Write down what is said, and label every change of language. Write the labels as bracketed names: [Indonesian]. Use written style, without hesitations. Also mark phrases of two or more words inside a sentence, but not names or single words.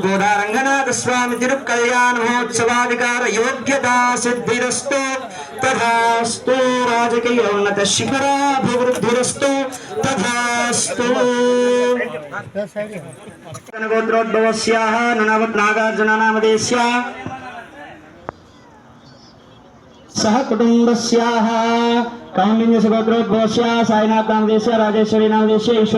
[Sanskrit] గోదా రంగనాథ స్వామి తిరుకళ్యాణ మహోత్సవాధికార యోగ్యతా సిద్ధిరస్తు. తథాస్తు. రాజకీయ ఉన్నత శిఖరాభివృద్ధిరస్తు. తథాస్తు. గోత్రోద్భవస్యాః నాగార్జున నామధేయస్యాః सह कुटुंबस्याः कौंडिन्य गोत्रोद्भवस्य साईनाथ नामधेयस्य राजेश्वरी नामधेयस्य ईश्वर